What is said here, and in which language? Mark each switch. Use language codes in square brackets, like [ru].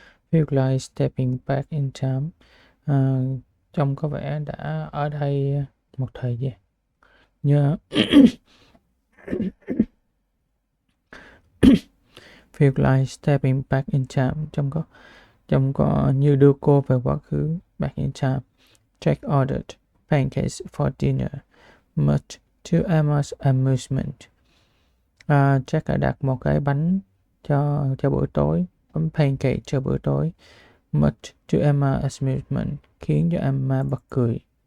[en] Feel like stepping back in time. [vi] Trông có vẻ đã ở đây một thời gian. [en] Feel like stepping back in time. [vi] Trông có như đưa cô về quá khứ. [en] Back in time. Jack ordered pancakes for dinner, much to Emma's amusement. [vi] Jack đã đặt một cái bánh cho bữa tối, bánh pancake cho bữa tối. [en] Much to Emma's amusement, [vi] khiến cho Emma bật cười.